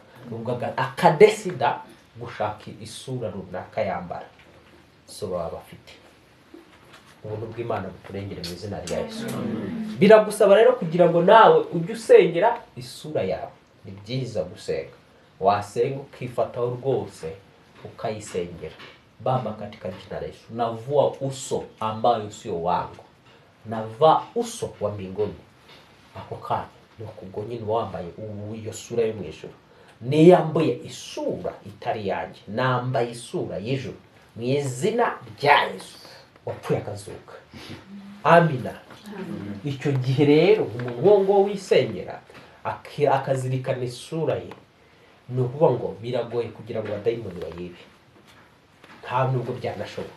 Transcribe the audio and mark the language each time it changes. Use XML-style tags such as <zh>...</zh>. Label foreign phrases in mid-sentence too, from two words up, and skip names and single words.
<rw>Ubwo akadesida gushaka isura runaka yambara. So baba bafite ubuntu bw'Imana buturengere mu izina rya Yesu. Biragusaba rero kugira ngo nawe ujye usengera isura yawe. Ni byiza gusenga, wasenga ukifataho rwose ukayisengera.</rw> <sw>Baba, katika jina la Yesu, navua uso ambayo sio wangu, navaa uso wa mbinguni.</sw> <rw>Ako kanya nuko nyine wambaye iyo sura yo mu ijuru. Niyambuye isura itari yanjye, nambaye isura y'ijuru mu izina rya Yesu. Wapfuye akazuka. amina. Icyo gihe rero umuntu uwo ngo wisengera akazirikana isura ye, ni ukuvuga ngo biragoye kugira ngo abadayimoni bayibe, nta nubwo byanashoboka.</rw>